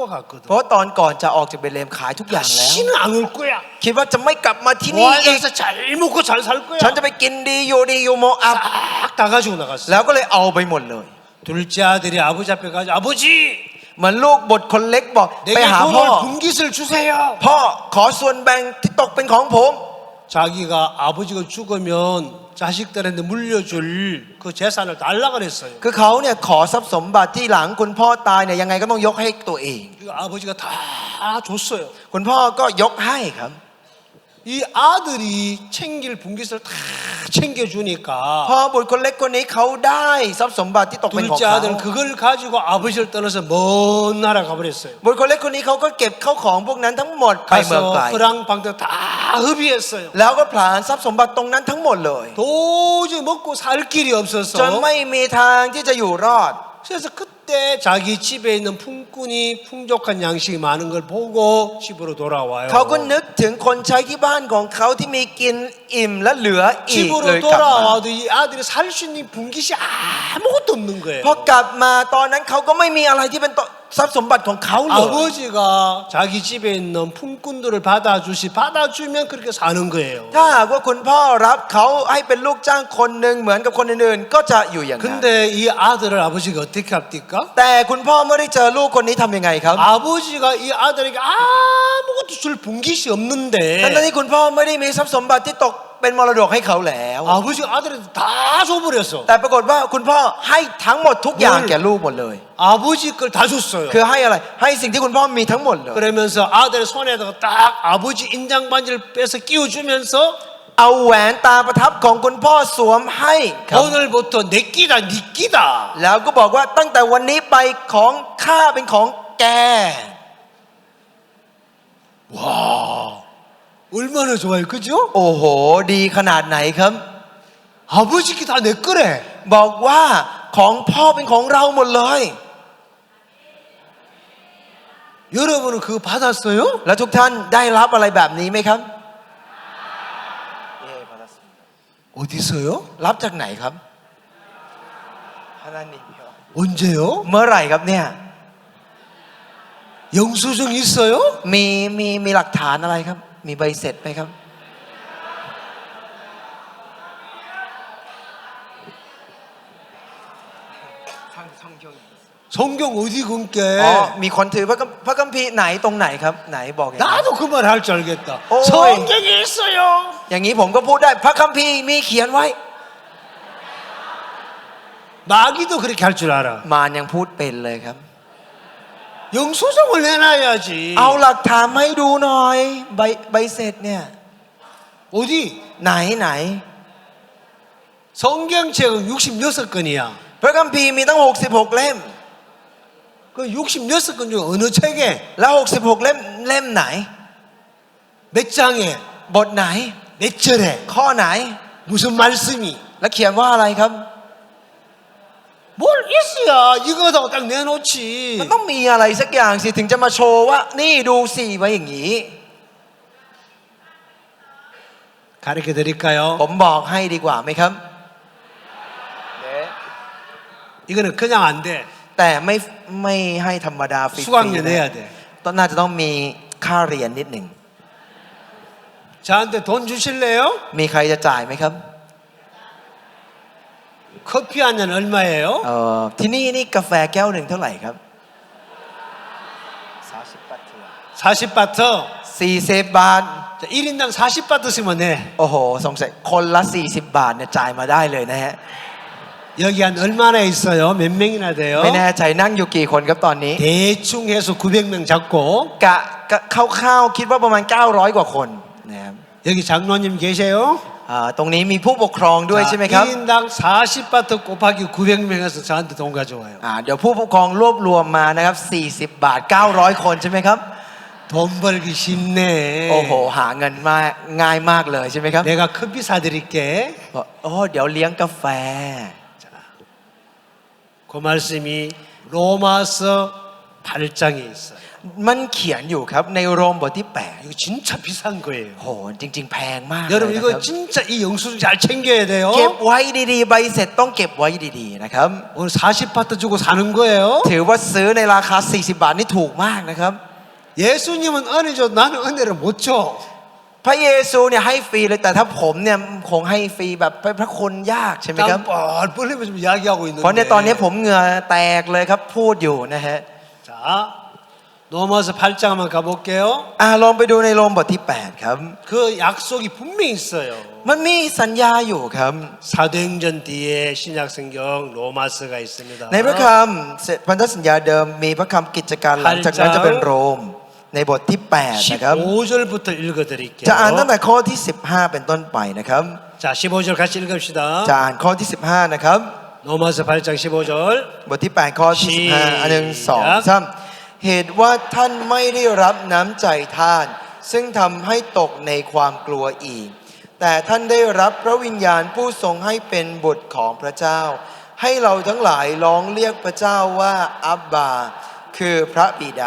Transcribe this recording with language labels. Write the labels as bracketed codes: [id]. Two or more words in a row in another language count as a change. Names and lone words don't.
[th] เพ [ko] 갔거든. [th] ราะตอนก่อนจะออกจากเบธเลเฮมขายทุกอย่างแล้ว [ko] 다시는 안 올 거야. [th] คิดว่าจะไม่กลับมาที่นี่อีก [ko] 와서 잘 먹고 잘 살 거야. [th] ฉันจะไปกินดีอยู่ดีอยู่โมอับ [ko] 싹 다 가지고 나갔어. [th] แล้วก็เลยเอาไปหมดเลย [ko] 둘째 아들이 아버지 앞에 가서 아버지 [th] เหมือนลูกบทคนเล็กบอก ไป [ko] 내게 [th] หาพ่อ [ko] 돈을 분깃을 주세요. [th] พ่อขอส่วนแบ่งที่ตกเป็นของผม [ko] 자기가 아버지가 죽으면 자식들한테 물려줄 그 재산을 달라 그랬어요. [th] คือเขาเนี่ยขอทรัพย์สมบัติที่หลังคุณพ่อตายเนี่ยยังไงก็ต้องยกให้ตัวเอง [ko] 이거 아버지가 다 줬어요. [th] คุณพ่อก็ยกให้ครับ [ko] 이 아들이 챙길 분깃을 다 [th] พอ [ko] 챙겨주니까 [th] บุตรคนเล็กคนนี้เขาได้ทรัพย์สมบัติที่ตกเป็นของ [ko] 둘째 [th] เขา [ko] 아들은 그걸 가지고 아버지를 떠나서 먼 나라 가버렸어요. [th] บุตรคนเล็กคนนี้เขาก็เก็บเข้าของพวกนั้นทั้งหมดไปเมืองไกล [ko] 가서 그랑방도 다 흡입했어요. [th] แล้วก็ผลาญทรัพย์สมบัติตรงนั้นทั้งหมดเลย [ko] 도저히 먹고 살 길이 [th] จน [ko] 없어서 [th] ไม่มีทางที่จะอยู่รอด [ko] 그래서 그때 자기 집에 있는 품꾼이 풍족한 양식이 많은 걸 보고 집으로 돌아와요. [th] เขาก็นึกถึงคนใช้ที่บ้านของเขาที่มีกินอิ่มและเหลืออีกเลย [ko] 집으로 [th] กลับมา [ko] 돌아와도 이 아들이 살 수 있는 분깃이 아무것도 없는 거예요. [th] พอกลับมาตอนนั้นเขาก็ไม่มีอะไรที่เป็นทรัพย์สมบัติของเขาเลย [ko] 아버지가 자기 집에 있는 품꾼들을 받아주면 그렇게 사는 거예요. [th] ถ้าหากว่าคุณพ่อรับเขาให้เป็นลูกจ้างคนหนึ่งเหมือนกับคนอื่นๆก็จะอยู่อย่างนั้น [ko] 근데 이 아들을 아버지가 어떻게 합니까? [th] แต่คุณพ่อเมื่อได้เจอลูกคนนี้ทำยังไงครับ [ko] 아버지가 이 아들에게 아무것도 줄 분깃이 [th] ทั้ง [ko] 없는데 [th] ที่คุณพ่อไม่ได้มีทรัพย์สมบัติที่ตกเป็นมรดกให้เขาแล้ว [ko] 아버지가 아들한테 다 줘버렸어. [th] แต่ปรากฏว่าคุณพ่อให้ทั้งหมดทุกอย่างแก่ลูกหมดเลย [ko] 아버지 걸 다 줬어요. [th] คือให้อะไรให้สิ่งที่คุณพ่อมีทั้งหมดเลย [ko] 그러면서 아들의 손에다가 딱 아버지 인장 반지를 빼서 끼워주면서 [th] เอาแหวนตาประทับของคุณพ่อสวมให้ครับ [ko] 오늘부터 내 끼다 네 끼다. [th] แล้วก็บอกว่าตั้งแต่วันนี้ไปของข้าเป็นของแก [ko] 와 얼마나 좋아요, 그죠? [th] โอ้โหดีขนาดไหนครับ [ko] 아버지 끼 다 내 거래. [th] บอกว่าของพ่อเป็นของเราหมดเลย [ko] 여러분은 그거 받았어요? [th] แล้วทุกท่านได้รับอะไรแบบนี้ไหมครับ [ko] 어디서요? [th] รับจากไหนครับ [ko] 언제요? [th] เมื่อไหร่ครับเนี่ย [ko] 영수증 있어요? [th] มีหลักฐานอะไรครับมีใบเสร็จไหมครับ [ko] 성경 어디 근게? [th] อ๋อมีคนถือพระคัมภีร์ไหนตรงไหนครับไหนบอกอย่างนี้ [ko] 나도 그 말 할 줄 알겠다. 오이. 성경에 있어요. [th] อย่างนี้ผมก็พูดได้พระคัมภีร์มีเขียนไว้ [ko] 마귀도 그렇게 할 줄 알아. [th] มารยังพูดเป็นเลยครับ [ko] 영수증을 내놔야지. [th] เอาหลักฐานมาให้ดูหน่อยใบเสร็จเนี่ย [ko] 어디? [th] ไหน [ko] 성경책은 66권이야. [th] พระคัมภีร์มีตั้ง66เล่ม [ko] 그 66권 중에 어느 책에 [th] แล้ว66เล่มไหน [ko] 몇 장에 [th] บทไหน [ko] 몇 절에 [th] ข้อไหน [ko] 무슨 말씀이 [th] แล้วเขียนว่าอะไรครับ [ko] 뭘 있어야 이거다고 딱 [th] มัน [ko] 내놓지. [th] ต้องมีอะไรสักอย่างสิถึงจะมาโชว์ว่านี่ดูสิไว้อย่างนี้ [ko] 가르쳐 드릴까요? [th] ผมบอกให้ดีกว่าไหมครับ [ko] 이거는 그냥 안 돼. [th] แต่ไม่ให้ธรรมดาฟรี [ko] 수강료 내야 돼. [th] ต้องน่าจะต้องมีค่าเรียนนิดหนึ่ง [ko] 저한테 돈 주실래요? [th] มีใครจะจ่ายไหมครับ [ko] 커피 한 잔 얼마예요? [th] ที่นี่กาแฟแก้วหนึ่งเท่าไหร่ครับ [ko] 40바트. [th] 40 บาท [ko] 자, 1인당 40바트 쓰면 돼. [th] โอ้โหสงสัยคนละ40 บาทเนี่ยจ่ายมาได้เลยนะฮะ [ko] 여기 한 얼마나 있어요? 몇 명이나 돼요? [th] ไม่แน่ใจนั่งอยู่กี่คนครับตอนนี้ [ko] 대충 해서 900명 잡고 [th] กะคร่าวๆคิดว่าประมาณ900กว่าคนนะครับ [ko] 여기 장로님 계세요? [th] ตรงนี้มีผู้ปกครองด้วยใช่ไหมครับ [ko] 1인당 40바트 곱하기 900명 해서 저한테 돈 가져와요. [th] เดี๋ยวผู้ปกครองรวบรวมมานะครับ40 บาท900 คนใช่ไหมครับ [ko] 돈 벌기 쉽네. [th] โอ้โหหาเงินมากง่ายมากเลยใช่ไหมครับ [ko] 내가 커피 사드릴게. [th] บอกโอ้เดี๋ยวเลี้ยงกาแฟ [ko] 그 말씀이 로마서 8장에 있어요. [th] มันเขียนอยู่ครับในโรมบทที่ [ko] 이거 진짜 비싼 거예요. [th] 8โหจริง ๆ แพงมากเลย [ko] 여러분 [th] นะค [ko] 이거 [th] รับ [ko] 진짜 이 영수증 잘 챙겨야 돼요. [th] เก็บไว้ดีๆใบเสร็จต้องเก็บไว้ดีๆนะครับ [ko] 오늘 40바트 주고 사는 거예요. [th] ถือว่าซื้อในราคา40 บาทนี่ถูกมากนะครับ [ko] 예수님은 은혜 줘. 나는 은혜를 못 줘. [th] พระเยซูเนี่ยให้ฟรีเลยแต่ถ้าผมเนี่ยคงให้ฟรีแบบพระคุณยากใช่ไหมครับ [ko] 땀 뻘뻘 흘리면서 이야기하고 [th] เพราะในตอนนี้ [ko] 있는데. [th] ผมเหงื่อแตกเลยครับพูดอยู่นะฮะ [ko] 자, 로마서 8장 한번 가볼게요. [th] ลองไปดูในโรมบทที่ 8 ครับ [ko] 그 약속이 분명히 있어요. [th] มันมีสัญญาอยู่ครับ [ko] 사도행전 뒤에 신약성경 로마서가 있습니다. [th] ในพระคำพันธสัญญาเดิมมีพระคำกิจการหลังจากนั้นจะเป็นโรมในบทที่ 8 นะครับ [ko] 15절부터 읽어드릴게요. [th] จะอ่านตั้งแต่ข้อที่ 15 เป็นต้นไปนะครับ [ko] 자, 15절 같이 읽읍시다. [th] จะอ่านข้อที่ 15 นะครับ [ko] 로마서 8장 15절. [th] บทที่ 8 ข้อที่ 15 อันหนึ่งสอง [ko] 시작 [th] สามเหตุว่าท่านไม่ได้รับน้ำใจท่าน ซึ่งทำให้ตกในความกลัวอีก แต่ท่านได้รับพระวิญญาณผู้ทรงให้เป็นบุตรของพระเจ้า ให้เราทั้งหลายร้องเรียกพระเจ้าว่าอับบาคือพระบิดา